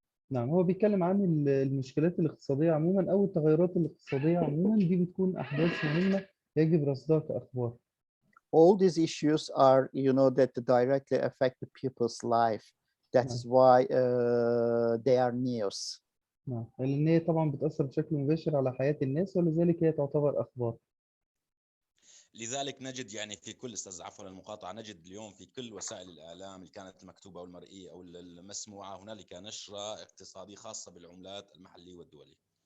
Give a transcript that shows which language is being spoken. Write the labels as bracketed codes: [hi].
[ar] نعم، هو بيتكلم عن المشكلات الاقتصادية عموما أو التغيرات الاقتصادية عموما، دي بتكون أحداث مهمة يجب رصدها كأخبار. [en] All these issues are, that directly affect the people's life. That is why they are news. [ar] نعم، لأن هي طبعا بتأثر بشكل مباشر على حياة الناس، ولذلك هي تعتبر أخبار. لذلك نجد يعني في كل، استاذ عفوا المقاطعه، نجد اليوم في كل وسائل الاعلام اللي كانت المكتوبه او المرئيه او المسموعه هنالك نشره اقتصاديه خاصه بالعملات المحليه والدوليه.